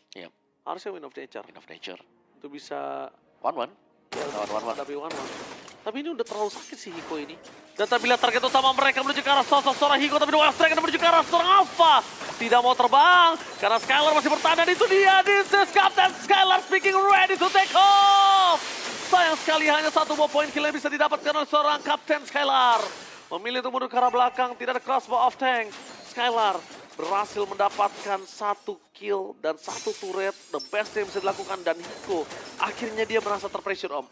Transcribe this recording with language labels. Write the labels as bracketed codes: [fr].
[id] Yep. Harusnya Win of Nature. [en] Win of Nature. Itu bisa... 1-1. [id] Ya, [en] One. [id] tapi Tapi ini udah terlalu sakit sih Hiko ini. Dan tapi lihat target utama mereka menuju ke arah sosok seorang Hiko, tapi Wild Striker menuju ke arah seorang Alpha. Tidak mau terbang, karena Skylar masih bertahan, dan itu dia. [en] This is Captain Skylar speaking, ready to take off. [id] Sayang sekali hanya 1 point kill yang bisa didapatkan oleh seorang Captain Skylar. Memilih untuk mundur ke arah belakang, tidak ada crossbow off tank. Skylar berhasil mendapatkan 1 kill dan 1 turret, [en] the best [id] yang bisa dilakukan, dan Hiko akhirnya dia merasa terpressure om.